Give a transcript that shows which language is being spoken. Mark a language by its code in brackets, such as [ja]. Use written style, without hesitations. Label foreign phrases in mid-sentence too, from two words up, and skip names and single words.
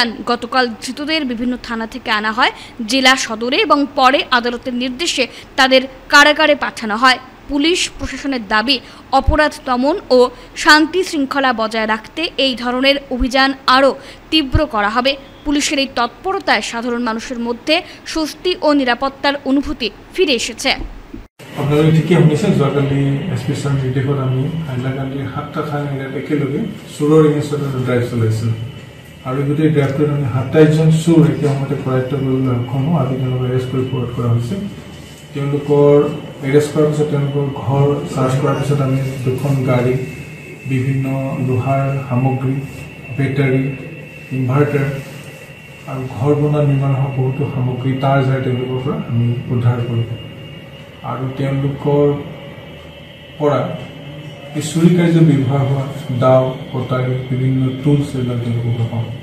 [bn] গতকাল ধৃতদের বিভিন্ন থানা থেকে আনা হয় জেলা সদরে এবং পরে আদালতের নির্দেশে তাদের কারাগারে পাঠানো হয়। পুলিশ প্রশাসনের দাবি, অপরাধ দমন ও শান্তি শৃঙ্খলা বজায় রাখতে এই ধরনের অভিযান আরও তীব্র করা হবে। পুলিশের এই তৎপরতায় সাধারণ মানুষের মধ্যে স্বস্তি ও নিরাপত্তার অনুভূতি ফিরে এসেছে। [as] আপোনালোকে ঠিকেই শুনিছে, যোৱাকালি SP ছাৰ নিৰ্দেশত আমি হাইলাকান্দিৰ 7টা থানা এৰিয়াত একেলগে চোৰৰ এগেইনষ্টত ড্ৰাইভ চলাইছিলোঁ আৰু গোটেই ড্ৰাইভটোত আমি 27 জন চোৰ একে সময়তে কৰায়ত্ব কৰিবলৈ সক্ষম হওঁ। আজি তেওঁলোকক এৰেষ্ট কৰি ফৰৱাৰ্ড কৰা হৈছে। তেওঁলোকৰ এৰেষ্ট কৰাৰ পিছত তেওঁলোকৰ ঘৰ চাৰ্চ কৰাৰ পিছত আমি 2খন গাড়ী, বিভিন্ন লোহাৰ সামগ্ৰী, বেটাৰী, ইনভাৰ্টাৰ আৰু ঘৰ বনোৱা নিৰ্মাণ হোৱা বহুতো সামগ্ৰী তাৰ যায় তেওঁলোকৰ পৰা আমি উদ্ধাৰ কৰিলোঁ আৰু তেওঁলোকৰ পৰা এই চুৰি কাৰ্য ব্যৱহাৰ হোৱা দাও, কটাৰী, বিভিন্ন টুলছ এইবিলাক তেওঁলোকৰ পাওঁ।